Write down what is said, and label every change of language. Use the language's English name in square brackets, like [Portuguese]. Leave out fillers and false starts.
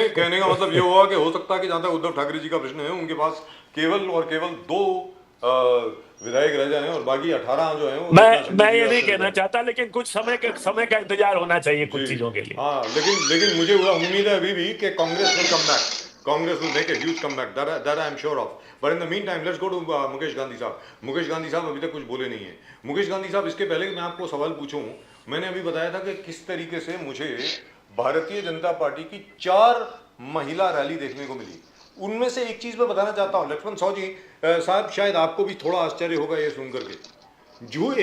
[Hindi] कहने का मतलब ये हुआ कि हो सकता है कि जहां तक उद्धव ठाकरे जी का प्रश्न है, उनके पास केवल और केवल 2 विधायक रह जाए और बाकी 18 जो है मैं ये नहीं कहना चाहता, लेकिन कुछ समय का इंतजार होना चाहिए कुछ चीजों के लिए। हाँ, लेकिन मुझे उम्मीद है अभी भी कि [English] Congress will come back. Congress will make a huge comeback. That I am sure of. But in the meantime, let's go to Mukesh Gandhi साहब। [Hindi] मुकेश गांधी साहब अभी तक कुछ बोले नहीं है। मुकेश गांधी साहब, इसके पहले मैं आपको सवाल पूछूं, मैंने अभी बताया था कि किस तरीके से मुझे भारतीय जनता पार्टी की 4 महिला रैली देखने को मिली। उनमें से एक चीज मैं बताना चाहता हूँ लक्ष्मण साहू जी साहब, शायद आपको भी थोड़ा आश्चर्य होगा ये सुनकर के।